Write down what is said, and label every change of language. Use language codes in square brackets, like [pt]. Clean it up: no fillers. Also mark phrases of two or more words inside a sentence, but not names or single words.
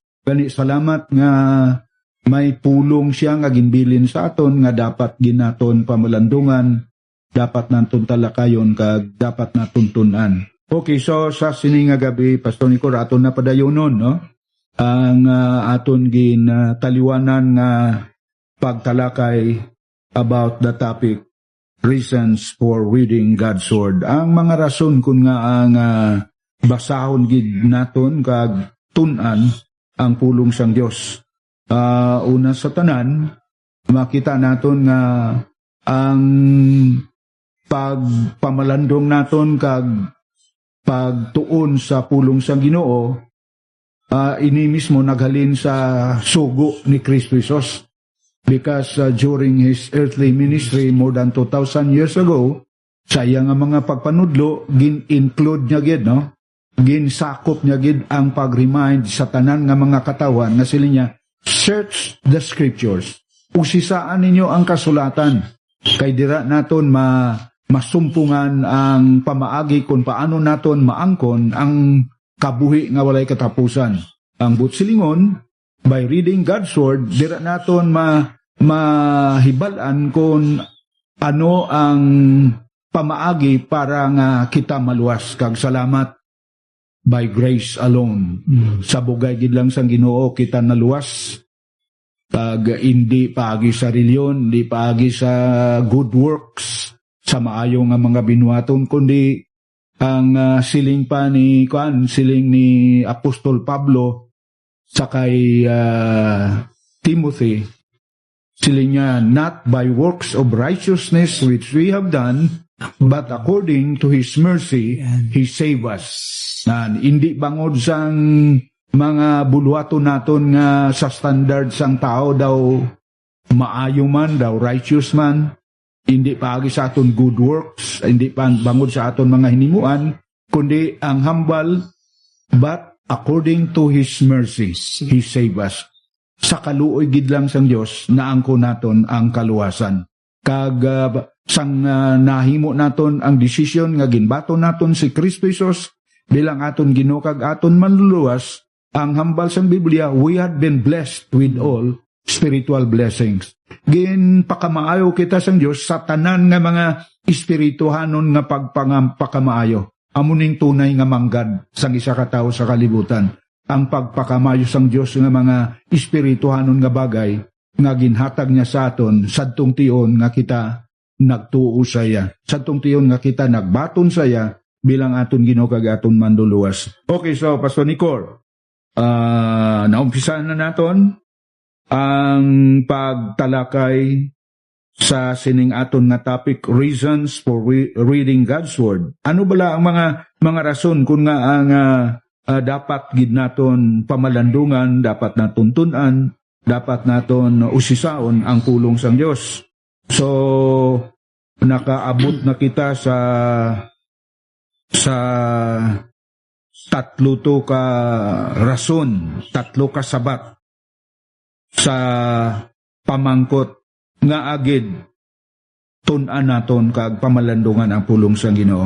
[hil] Kani salamat nga may pulong siya nga ginbilin sa aton nga dapat ginaton pamalandungan, dapat naton talakayon kag dapat naton tun-an. Okay, so sa sining nga gabi, Pastor Nico, aton na padayonon, no? Ang aton ginataliwanan nga pagtalakay [en] about the topic, reasons for reading God's Word. [hil] Ang mga rason kung nga ang basahon gid naton kag tun-an ang pulong sang Dios. Una sa tanan, makita naton nga ang pagpamalandong naton kag pagtuon sa pulong sang Ginoo, ini mismo naghalin sa sugo ni Kristo Jesus. [en] Because during His earthly ministry more than 2,000 years ago, [hil] sa iya nga mga pagpanudlo, gin-include niya gid, no? Ginsakop niya gid ang pag-remind sa tanan nga mga katawan nga sila niya, [en] search the scriptures. [hil] Usisaan ninyo ang kasulatan. Kay dira naton masumpungan ang pamaagi kung paano naton maangkon ang kabuhi nga walay katapusan. Ang butsilingon, [en] by reading God's Word, [hil] dira naton mahibalan kung ano ang pamaagi para nga kita maluwas. Kag salamat, [en] by grace alone. [hil] Sa bugay gid lang sang Ginoo kita naluwas. Kag hindi paagi sa reliyon, hindi paagi sa [en] good works, [hil] sa maayo nga mga binuhaton, kundi ang siling pa ni Apostol Pablo sa kay Timothy, siling niya, [en] not by works of righteousness which we have done, but according to His mercy, He saved us. [hil] Hindi bangod sang mga buluhaton naton nga sa standard sang tao daw maayo man, daw righteous man, hindi paagi sa aton [en] good works, [hil] hindi pa bangod sa aton mga hinimuan, kundi ang hambal, [en] but according to His mercy, He saved us. [hil] Sa kaluoy gid lang sang Dios naangko naton ang kaluwasan. Kag sang nahimo naton ang desisyon nga ginbato naton si Kristo Jesus bilang aton Ginoo kag aton manluluwas, ang hambal sang Biblia, [en] we had been blessed with all spiritual blessings. [hil] Ginpakamaayo kita sang Dios sa tanan nga mga espirituhanon nga pagpakamaayo. Amuning tunay nga manggad sang isa ka tawo sa kalibutan. Ang pagpakamayo sang Dios nga mga espirituhanon nga bagay nga ginhatag niya sa aton sadtong tion nga kita nagtuo saya. Sadtong tion nga kita nagbaton saya bilang aton Ginoo kag aton manduluwas. Okay, so Pastor Nicor, naumpisan na naton ang pagtalakay sa sining aton nga topic, [en] reasons for reading God's Word. [hil] Ano bala ang mga rason kung nga ang dapat gid naton pamalandungan, dapat naton tun-an, dapat naton usisaon ang pulong sang Dios. So nakaabot na kita sa tatlo to ka rason, tatlo ka sabat sa pamangkot nga agid tun-an naton kag pamalandungan ang pulong sang Ginoo.